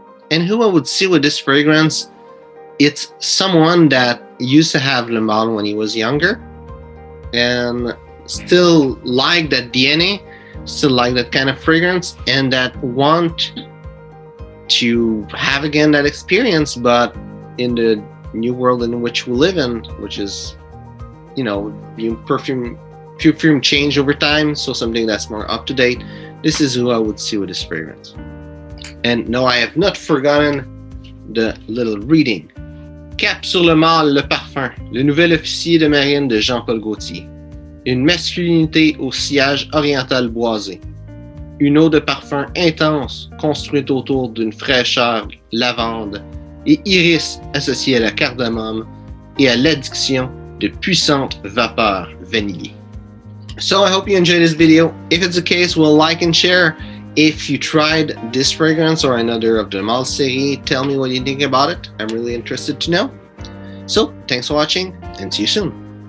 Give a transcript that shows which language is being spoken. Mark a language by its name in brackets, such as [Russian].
[English] And who I would see with this fragrance, it's someone that used to have Le Mâle when he was younger and still like that DNA, still like that kind of fragrance, and that want to have again that experience, but in the new world in which we live in, which is, perfume change over time, so something that's more up to date. This is who I would see with this fragrance. And no, I have not forgotten the little reading. [French] Cap sur le mâle, le parfum, le nouvel officier de marine de Jean-Paul Gaultier. Une masculinité au sillage oriental boisé. Une eau de parfum intense construite autour d'une fraîcheur lavande et iris associée à la cardamome et à l'addiction de puissantes vapeurs vanillées. [English] So I hope you enjoyed this video. If it's the case, well, like and share. If you tried this fragrance or another of the Mâle series, tell me what you think about it. I'm really interested to know. So thanks for watching, and see you soon.